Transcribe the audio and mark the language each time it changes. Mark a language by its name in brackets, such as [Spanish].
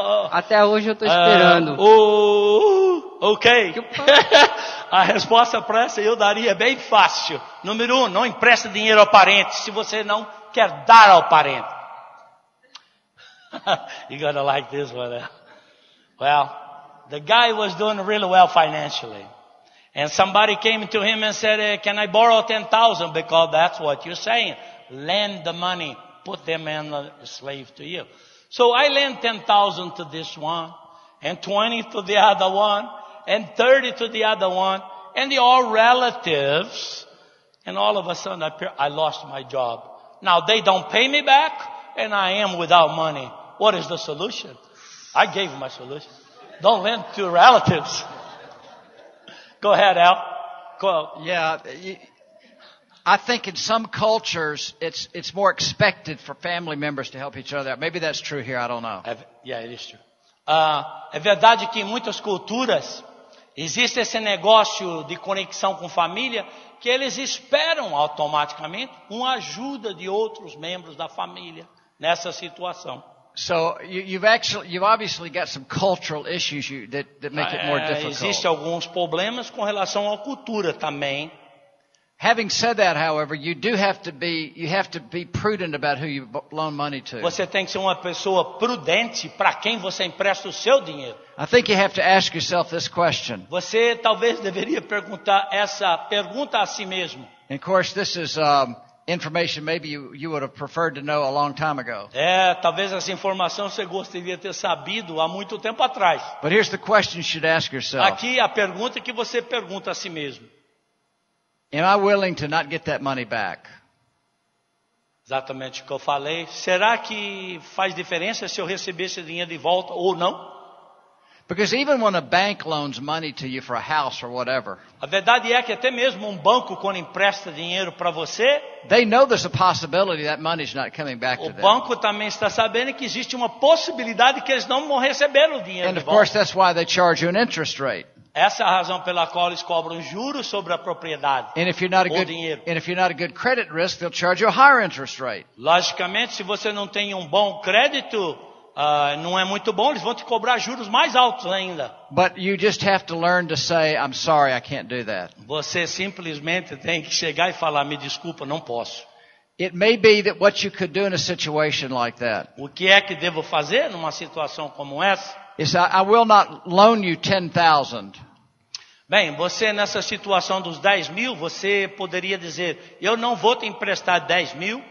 [Portuguese] Até hoje eu estou esperando. Ok. A resposta para essa eu daria bem fácil. Número 1, não empresta dinheiro ao parente se você não quer dar ao parente. [English] You're gonna like this one. Well, the guy was doing really well financially. And somebody came to him and said, can I borrow 10,000? Because that's what you're saying. Lend the money. Put them in a slave to you. So I lent 10,000 to this one, and 20 to the other one, and 30 to the other one, and they're all relatives. And all of a sudden I lost my job. Now they don't pay me back, and I am without money. What is the solution? I gave my solution. Don't lend to relatives. Go ahead, Al. Go. Yeah. I think in some cultures, it's more expected for family members to help each other out. Maybe that's true here. I don't know. Yeah, it is true. [Portuguese] É verdade que em muitas culturas existe esse negócio de conexão com família, que eles esperam automaticamente uma ajuda de outros membros da família nessa situação. [English] So you've obviously got some cultural issues that make it more difficult. [Portuguese] Existem alguns problemas com relação à cultura também. [English] Having said that, however, you have to be prudent about who you loan money to. [Portuguese] Você tem que ser uma pessoa prudente para quem você empresta o seu dinheiro. [English] I think you have to ask yourself this question. [Portuguese] Você talvez deveria perguntar essa pergunta a si mesmo. [English] And of course, this is information maybe you would have preferred to know a long time ago. [Portuguese] Talvez essa informação você gostaria de ter sabido há muito tempo atrás. [English] But here's the question you should ask yourself. [Portuguese] Aqui a pergunta que você pergunta a si mesmo. [English] Am I willing to not get that money back? [Portuguese] Exatamente o que eu falei. Será que faz diferença se eu receber esse dinheiro de volta ou não? [English] Because even when a bank loans money to you for a house or whatever, [Portuguese] A verdade é que até mesmo um banco, quando empresta dinheiro para você, [English] they know there's a possibility that money's not coming back [Portuguese] o [English] to them. [Portuguese] banco também está sabendo que existe uma possibilidade que eles não vão receber o dinheiro [English] And [Portuguese] de [English] of course, [Portuguese] volta. [English] that's why they charge you an interest rate. [Portuguese] Essa é a razão pela qual eles cobram juros sobre a propriedade. [English] And if you're not a [Portuguese] Ou [English] good, [Portuguese] dinheiro. [English] and if you're not a good credit risk, they'll charge you a higher interest rate. [Portuguese] Logicamente, se você não tem um bom crédito, não é muito bom, eles vão te cobrar juros mais altos ainda. [English] But you just have to learn to say, I'm sorry, I can't do that. [Portuguese] Você simplesmente tem que chegar e falar, me desculpa, não posso. [English] It may be that what you could do in a situation like that [Portuguese] O que é que devo fazer numa situação como essa? [English] is I will not loan you 10,000. [Portuguese] Bem, você nessa situação dos 10 mil, você poderia dizer, eu não vou te emprestar 10 mil.